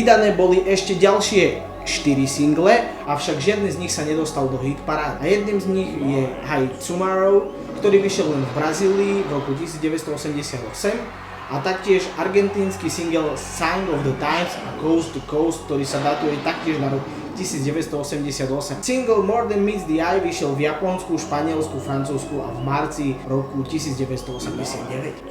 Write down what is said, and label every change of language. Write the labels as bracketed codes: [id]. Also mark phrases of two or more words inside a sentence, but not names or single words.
[sk] Vydané boli ešte ďalšie 4 single avšak žiadny z nich sa nedostal do hit parád. A jedným z nich je Hey Tomorrow, ktorý vyšiel len v Brazílii v roku 1988 a taktiež argentínsky single Sign of the Times a Coast to Coast, ktorý sa datuje taktiež na rok 1988. Single More Than Meets the Eye vyšiel v Japonsku, Španielsku, Francúzsku a v marci roku 1989.